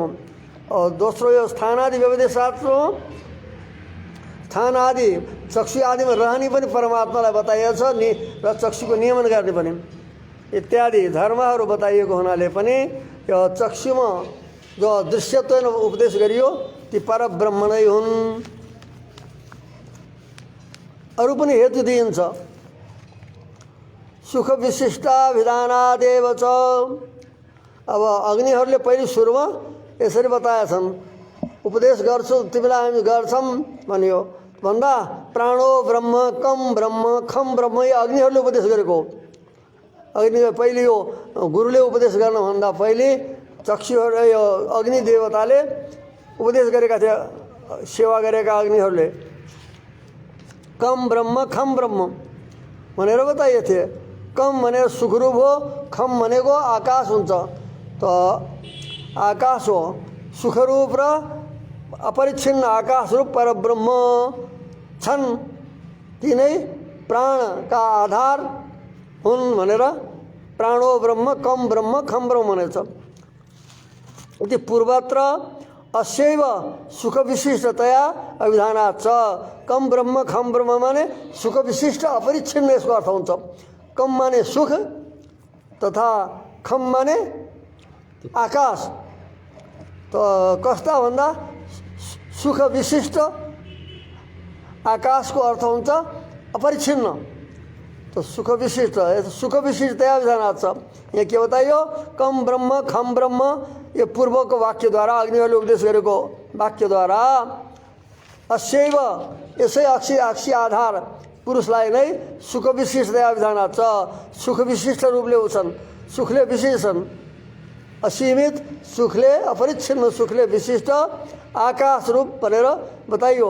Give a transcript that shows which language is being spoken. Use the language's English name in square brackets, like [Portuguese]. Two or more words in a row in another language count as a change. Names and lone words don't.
[Nepali] और दोस्रो यो [Sanskrit] स्थान आदि व्यपदेशात् [Nepali] स्थान आदि चक्षु आदिमा रहने पनि परमात्मालाई बताइएको छ र चक्षुको नियमन गर्ने पनि इत्यादि धर्महरू बताइएको हुनाले पनि यो चक्षुमा जो दृश्यत्व उपदेश गरियो ती परब्रह्म नै हुन्। अरू पनि हेतु दिइन्छ। [Sanskrit] सुख विशिष्टा विधानादेव च। [Nepali] अब अग्निहरूले पहिले सुरुमा यसरी बताएछन्, उपदेश गर्छु तिमीलाई हामी गर्छौँ भनियो भन्दा [Sanskrit] प्राणो ब्रह्म कम ब्रह्म खम ब्रह्म [Nepali] यो अग्निहरूले उपदेश गरेको। अग्नि पहिले यो गुरुले उपदेश गर्नुभन्दा पहिले चक्षुहरू यो अग्नि देवताले उपदेश गरेका थिए, सेवा गरेका अग्निहरूले [Sanskrit] कम ब्रह्म खम ब्रह्म [Nepali] भनेर बताइए थिए। कम भनेर सुखरूप हो, खम भनेको आकाश हुन्छ। तो आकाश हो सुखरूप र अपरिच्छिन्न आकाश रूप परब्रह्म छन्, तिनै प्राणका आधार हुन् भनेर [Sanskrit] प्राणो ब्रह्म कम ब्रह्म खम ब्रह्म [Nepali] भनेछ। [Sanskrit] इति पूर्वत्र अस्यैव सुख विशिष्टतया अभिधानात् च। कम ब्रह्म खम ब्रह्म [Nepali] माने सुख विशिष्ट अपरिच्छिन्न यसको अर्थ हुन्छ। कम माने सुख तथा खम माने आकाश। तो कस्ता भन्दा सुख विशिष्ट आकाशको अर्थ हुन्छ अपरिच्छिन्न। [Sanskrit] तो सुख विशिष्टतया विधानात् छ। [Nepali] यहाँ के बताइयो [Sanskrit] कम ब्रह्म खम ब्रह्म [Nepali] यो पूर्वको वाक्यद्वारा अग्निहरूले उपदेश गरेको वाक्यद्वारा अस्यैव यसै अक्षी आधार पुरुषलाई नै [Sanskrit] सुख विशिष्टतया विधानात् [Nepali] छ। सुख विशिष्ट रूपले उछन्, सुखले विशेषण असीमित सुखले अपरिच्छिन्न सुखले विशिष्ट आकाश रूप भनेर बताइयो।